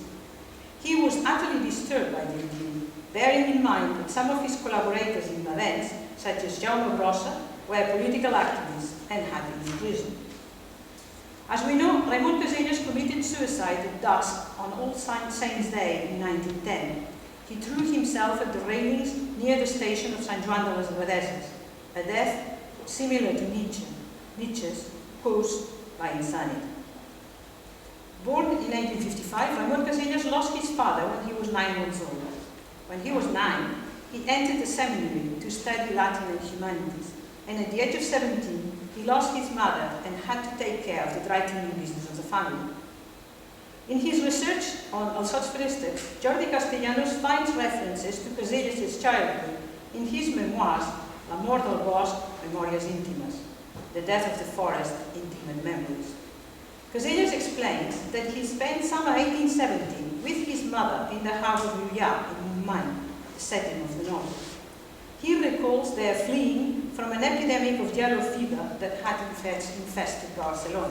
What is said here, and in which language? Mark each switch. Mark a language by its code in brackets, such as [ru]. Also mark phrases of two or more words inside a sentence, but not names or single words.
[en] He was utterly disturbed by the regime, bearing in mind that some of his collaborators in Vales, such as Jaume Brossa, were political activists and had been imprisoned. As we know, Raimon Casellas committed suicide at dusk on All Saints' Day in 1910. He threw himself at the railings near the station of San Joan de les Abadesses, a death similar to Nietzsche's, caused by insanity. Born in 1855, Raimon Casellas lost his father when he was 9 months old. When he was 9, he entered the seminary to study Latin and humanities, and at the age of 17, he lost his mother and had to take care of the dry cleaning business of the family. In his research on Els sots feréstecs, Jordi Castellanos finds references to Casellas' childhood in his memoirs, La mort del bosc, Memòries íntimes, The death of the forest, Intimate memories. Casellas explains that he spent summer 1870 with his mother in the house of Llullà in Montmany, the setting of the novel. He recalls their fleeing from an epidemic of yellow fever that had infested Barcelona.